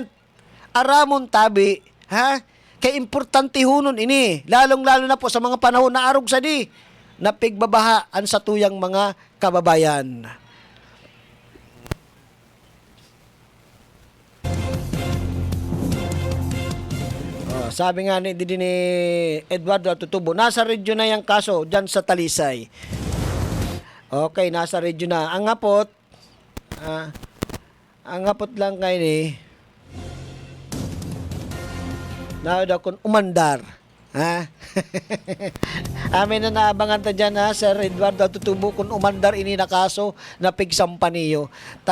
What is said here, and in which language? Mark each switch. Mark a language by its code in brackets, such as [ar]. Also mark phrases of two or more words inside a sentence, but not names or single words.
[bik] Aramon tabi, kay importante hunon ini, lalong-lalo na po sa mga panahon na arog sa di, na pigbabahaan sa tuyang mga kababayan. [tl] Sabi nga ni Eduardo Tutubo, nasa radyo na yung kaso dyan sa Talisay. Okay, nasa radyo na. [bik] Ang ngapot lang kayo ni daw kung umandar. Amin na naabangan ta dyan Sir Eduardo Tutubo, kung umandar ini na kaso na pigsampa niyo.